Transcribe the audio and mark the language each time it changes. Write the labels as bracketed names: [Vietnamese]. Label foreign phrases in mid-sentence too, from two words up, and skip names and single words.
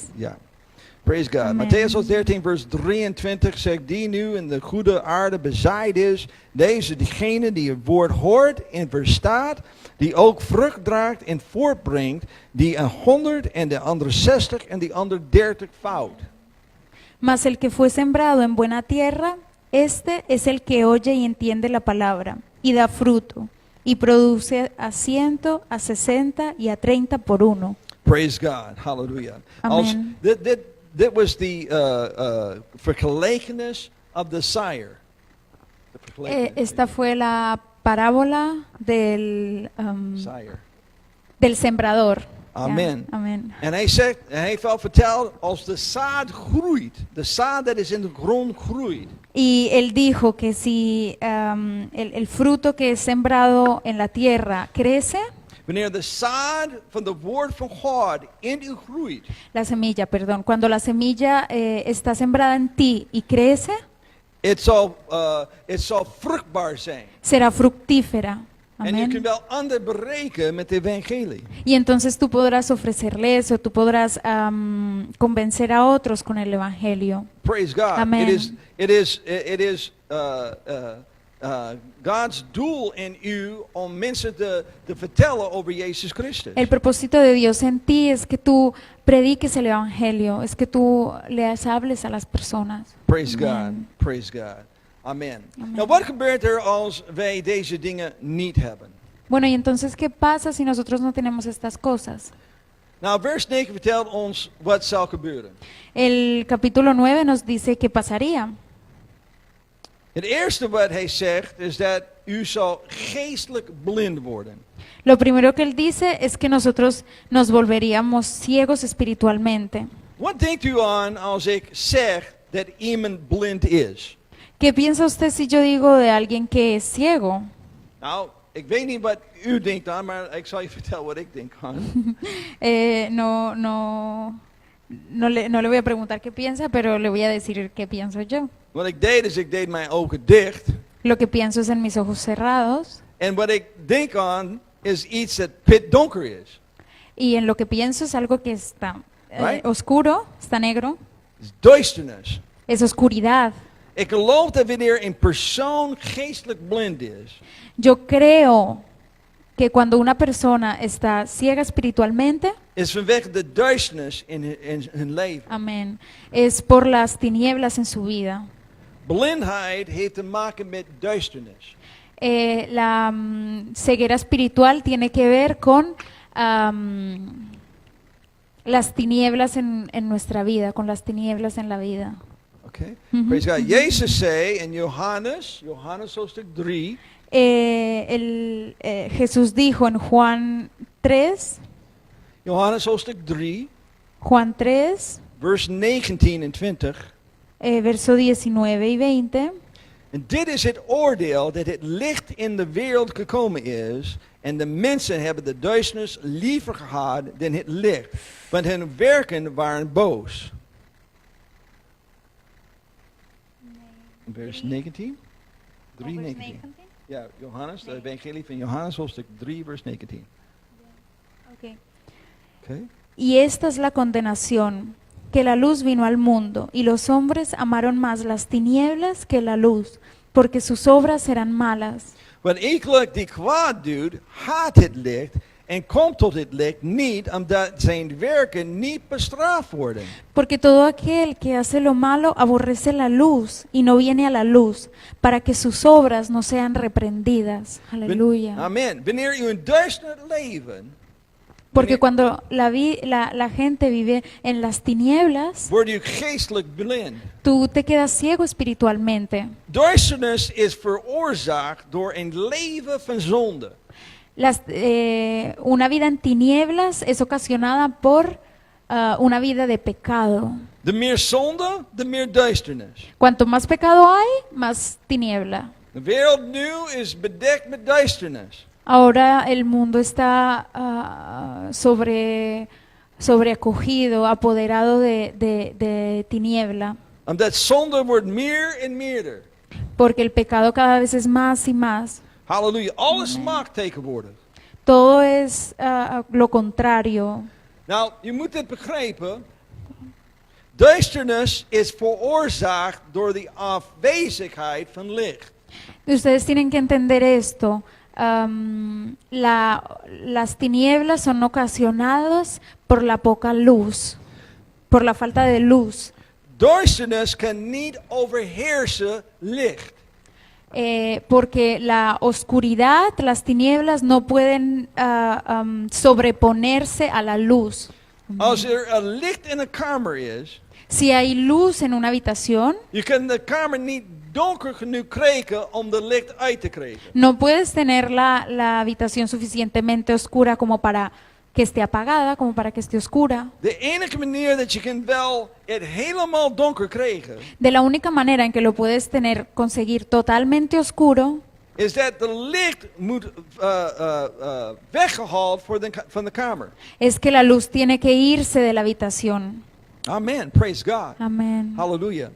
[English] Ja. Praise God. Amen. [Dutch] Matthäus 13 vers 23 zegt, die nu in de goede aarde bezaaid is, deze diegene die het woord hoort en verstaat, die ook vrucht draagt en voortbrengt, die 100 en de andere 60 en die ander 30 fout. [Spanish] Mas el que fue sembrado en buena tierra, este es el que oye y entiende la palabra, y da fruto, y produce a 100, a 60 y a 30 por uno. [English] Praise God. Hallelujah. Amen. [Dutch] Dit was the vergelijkenis [English] of the sire. [Dutch] De vergelijkenis. [Spanish] Esta fue la parábola [English] Sire. [Spanish] del sembrador. [Dutch] Ja, Amen. amen. En hij zegt, hij heeft al verteld, als de zaad groeit, de zaad dat is in de grond groeit, [Spanish] Y él dijo que si el fruto que es sembrado en la tierra crece, [Dutch] wanneer de zaad van het woord van God in u groeit, [Spanish] la semilla, perdón, cuando la semilla está sembrada en ti y crece, [Dutch] het zal vruchtbaar zijn. [Spanish] será fructífera. [Dutch] En je kunt [Spanish] Amén. [Dutch] wel anderen bereiken met het evangelie. [Spanish] Y entonces tú podrás ofrecerle eso, tú podrás convencer a otros con el evangelio. [English] Praise God. Amen. It is God's doel in u om mensen te vertellen over Jezus Christus. [Spanish] El propósito de Dios en ti es que tú prediques el evangelio, es que tú les hables a las personas. [English] Praise Amen. God. Praise God. Amen. Amen. [Dutch] Nou, wat gebeurt er als wij deze dingen niet hebben? [Spanish] Bueno, y entonces, ¿qué pasa si nosotros no tenemos estas cosas? [Dutch] Nou, vers 9 vertelt ons wat zal gebeuren. [Spanish] El capítulo 9 nos dice qué pasaría. [Dutch] Het eerste wat hij zegt is dat u zal geestelijk blind worden. [Spanish] Lo primero que él dice es que nosotros nos volveríamos ciegos espiritualmente. [Dutch] Wat denkt u aan als ik zeg dat iemand blind is? [Spanish] ¿Qué piensa usted si yo digo de alguien que es ciego? [Dutch] Nou, ik weet niet wat u denkt aan, maar ik zal je vertellen wat ik denk aan. [Spanish] No le voy a preguntar qué piensa, pero le voy a decir qué pienso yo. [Dutch] Wat ik deed is, ik deed mijn ogen dicht. [Spanish] Lo que pienso es en mis ojos cerrados [Dutch] En wat ik denk aan is iets dat pitdonker is. [Spanish] y en lo que pienso es algo que está [English] Right. [Spanish] oscuro, está negro, [Dutch] Het is duisternis. [Spanish] es oscuridad. [Dutch] Ik geloof dat wanneer een persoon geestelijk blind is, [Spanish] Yo creo que cuando una persona está ciega espiritualmente, [Dutch] is vanwege de duisternis in hun leven. [Spanish] amén, es por las tinieblas en su vida. [Dutch] Blindheid heeft te maken met duisternis. [Spanish] La ceguera espiritual tiene que ver con las tinieblas en nuestra vida, con las tinieblas en la vida. [English] Okay? Mhm. Praise God. [Dutch] Jezus zei in Johannes hoofdstuk 3, [Spanish] Jesús dijo en Juan 3, [Dutch] Johannes hoofdstuk 3, vers 19 en 20. [Spanish] verso 19 y 20. [Dutch] En dit is het oordeel dat het licht in de wereld gekomen is. En de mensen hebben de duisternis liever gehad dan het licht. Want hun werken waren boos. Vers 19? 3:19. Ja, Johannes, de evangelie van Johannes, hoofdstuk 3, vers 19. Okay. Okay. [Spanish] Y esta es la condenación, que la luz vino al mundo, y los hombres amaron más las tinieblas que la luz, porque sus obras eran malas. [Dutch] Want iegelijk die kwaad doet, haat het licht en komt tot het licht niet, omdat zijn werken niet bestraft worden. [Spanish] Porque todo aquel que hace lo malo aborrece la luz y no viene a la luz, para que sus obras no sean reprendidas. Aleluya. [Dutch] Amen. Wanneer u een duister leven, [Spanish] Porque cuando la gente vive en las tinieblas, [Dutch] word u geestelijk blind. [Spanish] tú te quedas ciego espiritualmente. [Dutch] Duisternis is veroorzaakt door een leven van zonde. [Spanish] Una vida en tinieblas es ocasionada por una vida de pecado. [Dutch] De meer zonde, de meer duisternis. [Spanish] Cuanto más pecado hay, más tiniebla. [Dutch] De wereld nu is bedekt met duisternis. [Spanish] Ahora el mundo está sobreacogido, apoderado de tiniebla, [Dutch] Omdat zonde wordt meer en meerder. [Spanish] porque el pecado cada vez es más y más. [Dutch] Halleluja. Alles mag tegenwoordig. [Spanish] Todo es lo contrario. [Dutch] Nou, je moet dit begrijpen. Duisternis is veroorzaakt door de afwezigheid van licht. [Spanish] Ustedes tienen que entender esto. Las tinieblas son ocasionadas por la poca luz, por la falta de luz. [Dutch] Duisternis kan niet overheersen licht. [Spanish] Porque la oscuridad, las tinieblas no pueden sobreponerse a la luz. [Dutch] Als een licht in een kamer is, [Spanish] Si hay luz en una habitación, [Dutch] je kan de kamer niet donker genoeg krijgen om de licht uit te krijgen. [Spanish] no puedes tener la habitación suficientemente oscura como para que esté apagada, como para que esté oscura. [Dutch] De enige manier dat je kan wel het helemaal donker krijgen, [Spanish] De la única manera en que lo puedes conseguir totalmente oscuro, [Dutch] is dat de licht moet weggehaald van de kamer. [Spanish] es que la luz tiene que irse de la habitación. [English] Amen. Praise God. [Spanish] Amén. [Dutch] Halleluja.